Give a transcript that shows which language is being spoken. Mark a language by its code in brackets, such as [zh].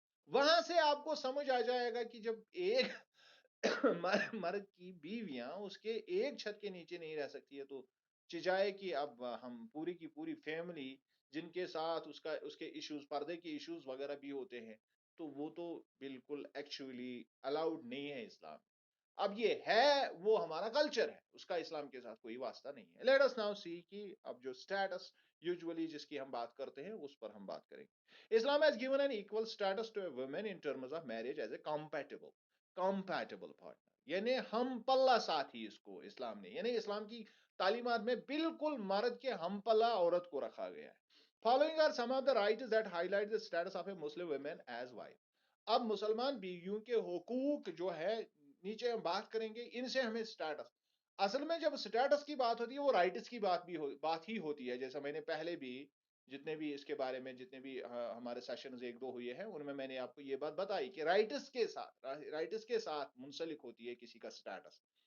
[ur] وہاں سے آپ کو سمجھ آ جائے گا کہ جب ایک مرد کی بیویاں اس کے ایک چھت کے نیچے نہیں رہ سکتی ہے، تو چجائے کہ اب ہم پوری کی پوری فیملی جن کے ساتھ اس کے ایشوز، پردے کے ایشوز وغیرہ بھی ہوتے ہیں، تو وہ تو بالکل ایکچولی الاؤڈ نہیں ہے اسلام. اب یہ ہے وہ ہمارا کلچر ہے، اس کا اسلام کے ساتھ کوئی واسطہ نہیں ہے. [en] let us now see [ur] کہ اب جو سٹیٹس یوزولی جس کی ہم بات کرتے ہیں اس پر ہم بات کریں گے. [en] Islam has given an equal status to a woman in terms of marriage as a compatible partner. [ur] یعنی ہم پلہ ساتھی اس کو اسلام نے، یعنی اسلام کی تعلیمات میں بالکل مرد کے ہم پلہ عورت کو رکھا گیا ہے. [en] Following are some of the rights that highlight the status of a Muslim woman as wife. [ur] اب مسلمان بیویوں کے حقوق جو ہے نیچے ہم بات کریں گے، ان سے ہمیں سٹیٹس، اصل میں جب سٹیٹس کی بات ہوتی ہے وہ رائٹس کی بات ہی ہوتی ہے. جیسا میں نے پہلے بھی جتنے بھی اس کے بارے میں جتنے بھی ہمارے سیشنز ایک دو ہوئے ہیں ان میں نے آپ کو یہ بات بتائی کہ رائٹس کے ساتھ منسلک ہوتی ہے کسی کا سٹیٹس.